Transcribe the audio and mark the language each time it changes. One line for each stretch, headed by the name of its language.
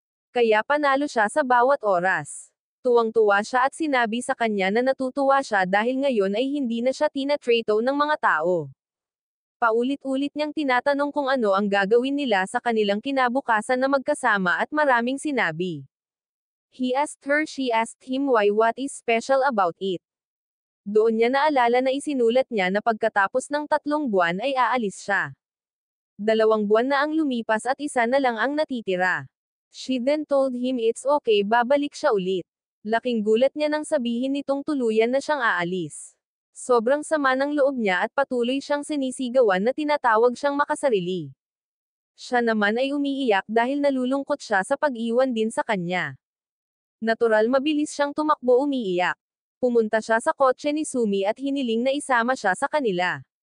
Filipino: Kaya panalo siya sa bawat oras. Tuwang-tuwa siya at sinabi sa kanya na natutuwa siya dahil ngayon ay hindi na siya tinatrato ng mga tao. Paulit-ulit niyang tinatanong kung ano ang gagawin nila sa kanilang kinabukasan na magkasama at maraming sinabi.
English: He asked her, she asked him why, what is special about it.
Filipino: Doon niya naalala na isinulat niya na pagkatapos ng 3 buwan ay aalis siya. 2 buwan na ang lumipas at 1 na lang ang natitira.
English: She then told him it's okay,
Filipino: babalik siya ulit. Laking gulat niya nang sabihin nitong tuluyan na siyang aalis. Sobrang sama ng loob niya at patuloy siyang sinisigawan na tinatawag siyang makasarili. Siya naman ay umiiyak dahil nalulungkot siya sa pag-iwan din sa kanya. Natural, mabilis siyang tumakbo umiiyak. Pumunta siya sa kotse ni Sumi at hiniling na isama siya sa kanila.